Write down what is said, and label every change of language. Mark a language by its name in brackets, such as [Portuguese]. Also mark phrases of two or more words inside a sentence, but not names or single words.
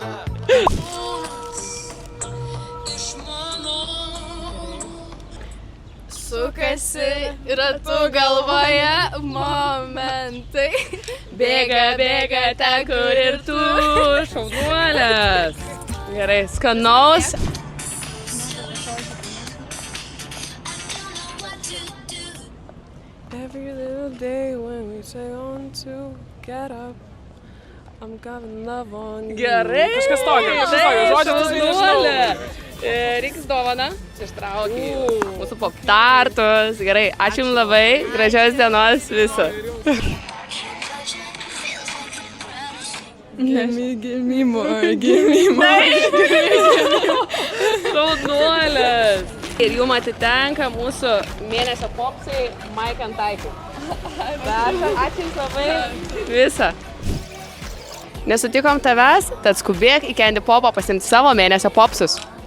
[Lithuanian] Sukasi ratu galvoje momentai. Bėga ten, kur ir tu. Šaunuolės. Gerai, skanaus. [English] Every little day when we say on to get up, I'm gonna love on you. [Lithuanian] Gerai. Kažkas tokio. Šaunuolė. Reiks dovana. Ištraukiai. Mūsų pop-tartus. Gerai, ačiū jums labai. Gražios dienos viso. [English] Give me more. [Lithuanian] Šaunuolės. Ir jums atitenka mūsų mėnesio popsai Mike and Ike. Ačiū jums labai. Visą. Nesutikom tavęs, tad skubėk į Candy Popą pasiimti savo mėnesio popsus.